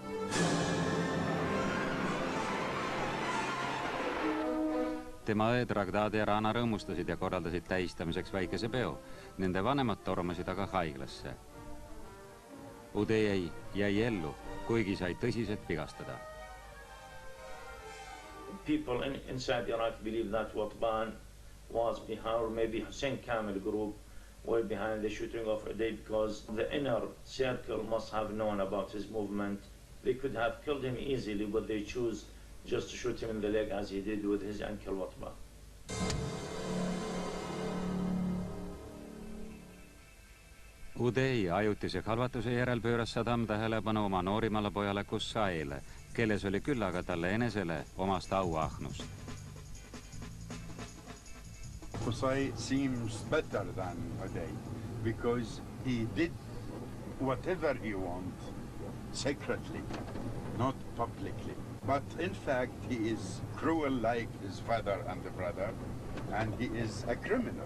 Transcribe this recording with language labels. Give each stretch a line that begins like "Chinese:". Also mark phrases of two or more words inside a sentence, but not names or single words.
Estonian: Tema õed Ragdad ja Rana rõõmustasid ja korraldasid tähistamiseks väikese peo. Nende vanemad tormasid aga haiglasse. Udei jäi ellu, kuigi sai tõsiselt vigastada.
English: People inside Iraq believe that Watban was behind, or maybe Hussein Kamel group were behind the shooting of Udei because the inner circle must have known about his movement. They could have killed him easily, but they chose just to shoot him in the leg as he did with his uncle Watban.
Estonian: Udei ajutise halvatuse järel pööras Saddam tähelepanu oma noorimale pojale Qusay'le, kelles oli küll aga talle enesele omast auahnust.
English: Qusay seems better than Udei because he did whatever he wanted secretly, not publicly. But in fact, he is cruel like his father and the brother, and he is a criminal.